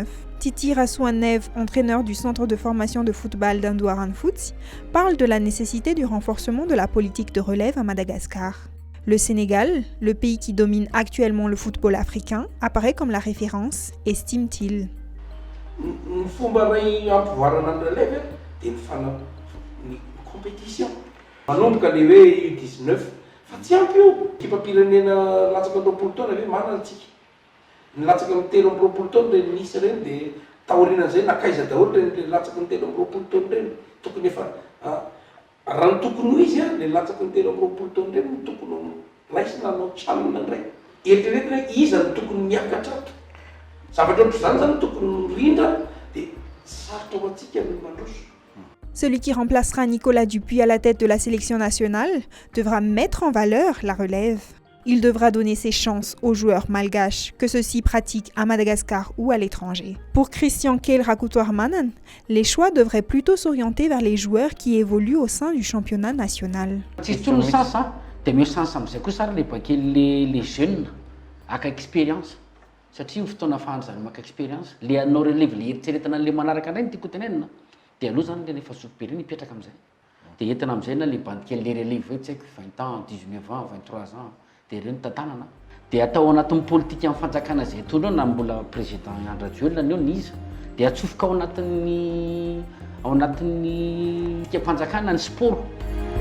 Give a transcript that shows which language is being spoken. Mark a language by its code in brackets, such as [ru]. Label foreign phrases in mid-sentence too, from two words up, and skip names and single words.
[fr] Titi Rasouanev, entraîneur du centre de formation de football d'Andouaran Foot, parle de la nécessité du renforcement de la politique de relève à Madagascar. Le Sénégal, le pays qui domine actuellement le football africain, apparaît comme la référence, estime-t-il. Compétition. [mg] Manomboka le hoe U19 fa tsy ampy io kipa-pirenena latsaka amin'ny roapolo taona ve manana antsika. Ny latsaka amin'ny telo amin'ny roapolo taona reny nisy reny dia taorian'izay nakaiza daholo reny latsaka amin'ny telo amin'ny roapolo taona reny. Tokony efa raha ny tokony ho izy le latsaka amin'ny telo amin'ny roapolo taona reny no tokony raisina anao tranona indray. Eritreretina hoe iza no tokony miakatra ato. Zavatra ohatr'izany zany tokony rindra dia sarotra ho antsika ny mandroso. [fr] Celui qui remplacera Nicolas Dupuis à la tête de la sélection nationale devra mettre en valeur la relève. Il devra donner ses chances aux joueurs malgaches, que ceux-ci pratiquent à Madagascar ou à l'étranger. Pour Christian Keil Rakoutoirmanen, les choix devraient plutôt s'orienter vers les joueurs qui évoluent au sein du championnat national. Les jeunes avec expérience. [mg] Satria fotoana fahanjany maka expérience le anao relève le eritreretana le manaraka indray ny tiako tenenina dia aloha zany le efa soupy be reny hipetraka amin'izay dia entina amin'izay na le bandikely le relève hoe tsy haiko 20 ans 19 ans 23 ans dia ireny tantanana dia atao anatin'ny politika amin'ny fanjakana izay tono na mbola président Andry Rajoelina ny eo ny izy dia atsofoka ao anatin'ny fanjakana ny sport.